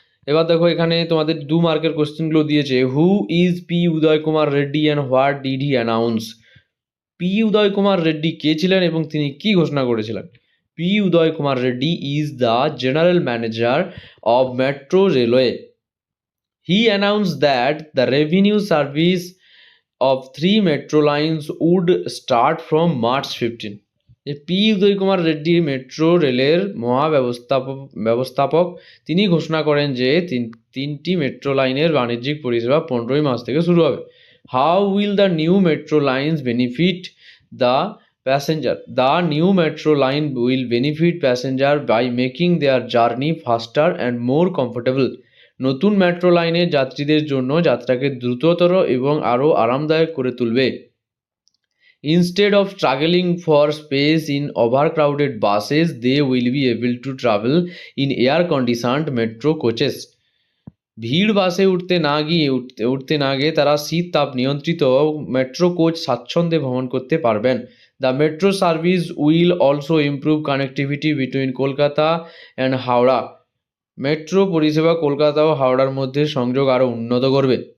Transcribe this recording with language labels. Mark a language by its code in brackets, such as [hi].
[bn] এবার দেখো, এখানে তোমাদের 2 মার্কের কোশ্চেনগুলো দিয়েছে। [en] Who is P Uday Kumar Reddy and what did he announce. [bn] P উদয় কুমার রেড্ডি কে ছিলেন এবং তিনি কি ঘোষণা করেছিলেন? [en] P Uday Kumar Reddy is the general manager of metro railway. He announced that the revenue service of 3 metro lines would start from March 15. [bn] P Uday Kumar Reddy metro রেলের ব্যবস্থাপক তিনি ঘোষণা করেন যে 3টি মেট্রো লাইনের বাণিজ্যিক পরিষেবা 15ই মার্চ থেকে শুরু হবে। [en] How will the new metro lines benefit the passenger? The new metro line will benefit passenger by making their journey faster and more comfortable. [bn] নতুন মেট্রো লাইনের যাত্রীদের জন্য যাত্রাকে দ্রুততর এবং আরও আরামদায়ক করে তুলবে। [en] Instead of struggling for space in overcrowded buses, they will be able to travel in air-conditioned metro coaches. [bn] ভিড় বাসে উঠতে না গিয়ে তারা শীত তাপ নিয়ন্ত্রিত মেট্রো কোচ স্বাচ্ছন্দ্যে ভ্রমণ করতে পারবেন। [en] The metro service will also improve connectivity between Kolkata and Howrah. [bn] Metro পরিষেবা কলকাতা ও হাওড়ার মধ্যে সংযোগ আরও উন্নত করবে।